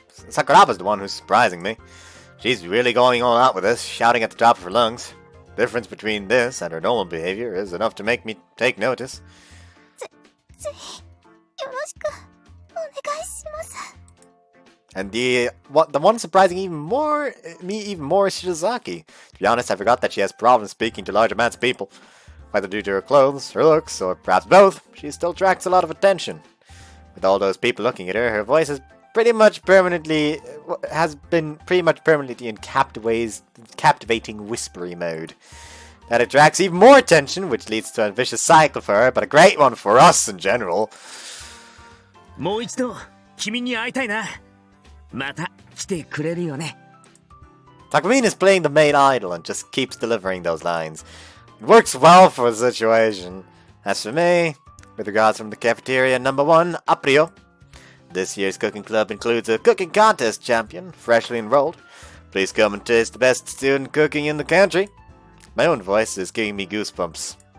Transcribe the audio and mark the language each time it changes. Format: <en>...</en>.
<en>Sakuraba's the one who's surprising me. She's really going all out with this, shouting at the top of her lungs. The difference between this and her normal behavior is enough to make me take notice.</en> <ja>ぜひよろしくお願いします。</ja> <en>And the one surprising me even more is Shirozaki. To be honest, I forgot that she has problems speaking to large amounts of people. Whether due to her clothes, her looks, or perhaps both, she still attracts a lot of attention. With all those people looking at her, her voice has been pretty much permanently in captivating whispery mode. That attracts even more attention, which leads to a vicious cycle for her, but a great one for us in general.</en> <ja>もう一度君に会いたいな。また来てくれるよね。</ja> <en>Takumin is playing the main idol and just keeps delivering those lines. It works well for the situation. As for me, with regards from the cafeteria number 1, Aprio. This year's cooking club includes a cooking contest champion, freshly enrolled. Please come and taste the best student cooking in the country. My own voice is giving me goosebumps.</en>